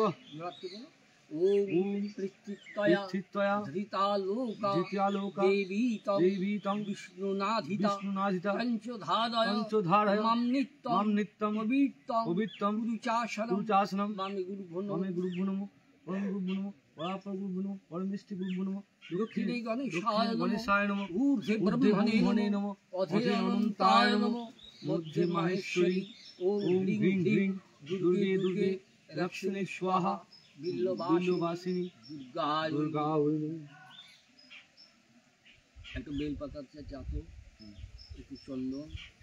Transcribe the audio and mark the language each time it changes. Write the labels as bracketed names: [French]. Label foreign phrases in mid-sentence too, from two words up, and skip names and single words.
[Sanskrit] ওম পৃথিত্যয়া ধৃতালোকা দেবীতং বিষ্ণুনাধিতা পঞ্চধারয় মাম নিত্যং পবিত্রং গুরুচাসনম। মামে গুরুভ্যো নমঃ, পরম গুরুভ্যো নমঃ, পরাপর গুরুভ্যো নমঃ, পরমেষ্ঠি গুরুভ্যো নমঃ, দক্ষিণে গণেশায় নমঃ, ঊর্ধ্বে ব্রহ্মণে নমঃ, অধে অনন্তায় নমঃ, মধ্যে মাহেশ্বরী। ওম হ্রিং হ্রিং দুর্গে রক্ষিণে স্বাহা বিল্লবাসিনী দুর্গায় নমঃ। [Bangla] একটু বেলপাতার চাতো, একটু চন্দন।